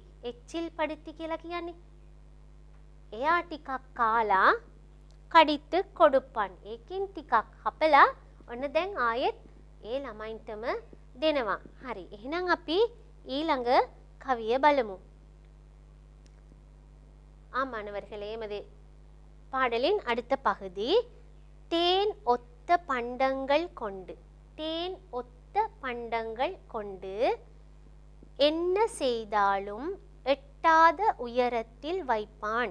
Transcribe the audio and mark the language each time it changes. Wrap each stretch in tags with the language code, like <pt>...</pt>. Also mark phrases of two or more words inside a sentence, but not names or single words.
<ta>எச்சில் படுத்தி</ta> <si>කියලා කියන්නේ එයා ටිකක් කාලා</si> <ta>கடித்து கொடுப்பான்.</ta> <si>ඒකෙන් ටිකක් හපලා ඔන්න දැන් ආයෙත් ඒ ළමයින්ටම දෙනවා. හරි. එහෙනම් අපි ඊළඟ කවිය බලමු.</si> <ta>மாணவர்களே, எமது பாடலின் அடுத்த பகுதி தேன் ஒத்த பண்டங்கள் கொண்டு. தேன் ஒத்த பண்டங்கள் கொண்டு என்ன செய்தாலும் எட்டாத உயரத்தில் வைப்பான்.</ta>